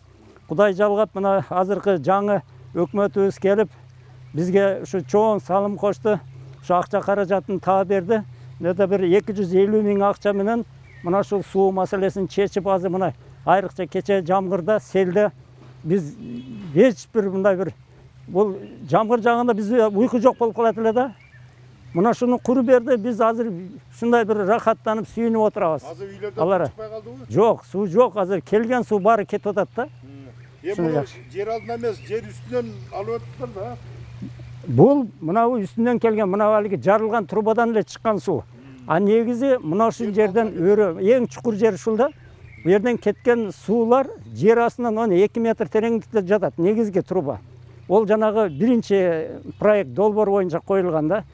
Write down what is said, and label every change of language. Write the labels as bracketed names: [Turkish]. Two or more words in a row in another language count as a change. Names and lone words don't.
[Kyrgyz] Кудай жалгап мына азыркы жаңы өкмөтүбүз келип, бизге ушу чоң салым кошту, ушу акча каражатын таап берди. Нета бир 250 миң акча менен мына ушул суу маселесин чечип азыр мына айрыкча кече жамгырда, селде биз эч бир мындай бир [Kazakh] бұл жамғыр жағында біз ұйқы жоқ болып қалады эле да. Мына шуну құру берді, біз азыр шундай бір рахаттанып сүйініп отырабыз. [Kyrgyz] Азыр үйлерден чыкпай калдыбы? [Kazakh] Жоқ, су жоқ, [Kyrgyz] азыр келген су бары кетип атат да. Эми жер алдынан эмес, жер үстүнөн алып атыптыр да. [Kazakh] Бұл мынау үстүнөн келген, мынау алги жарылган трубадан эле чыккан су. [Kyrgyz] А негизи мына ушул жерден өрө, эң чукур жер ушул да. Бу жерден кеткен суулар жер астынан 2 метр тереңдикте жатат, негизги труба. Ол жанагы биринчи проект долбоор боюнча коюлган да.